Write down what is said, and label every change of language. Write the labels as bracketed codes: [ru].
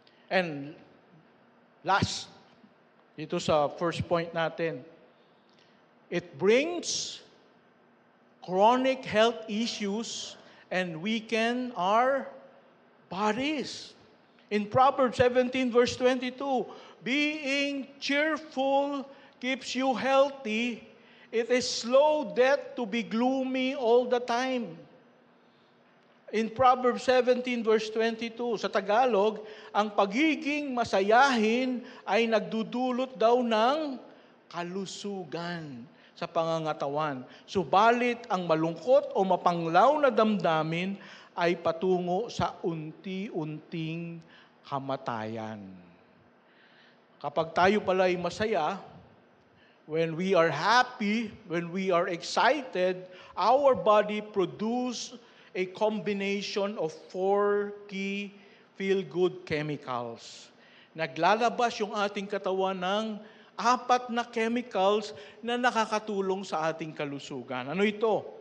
[en] And last, [tl] dito sa first point natin, [en] it brings chronic health issues and weaken our bodies. In Proverbs 17 verse 22, being cheerful keeps you healthy. It is slow death to be gloomy all the time. In Proverbs 17 verse 22, [tl] sa Tagalog, ang pagiging masayahin ay nagdudulot daw ng kalusugan sa pangangatawan. Subalit ang malungkot o mapanglaw na damdamin ay patungo sa unti-unting kamatayan. Kapag tayo pala ay masaya, [en] when we are happy, when we are excited, our body produce a combination of 4 key feel-good chemicals. [tl] Naglalabas yung ating katawan ng 4 na chemicals na nakakatulong sa ating kalusugan. Ano ito?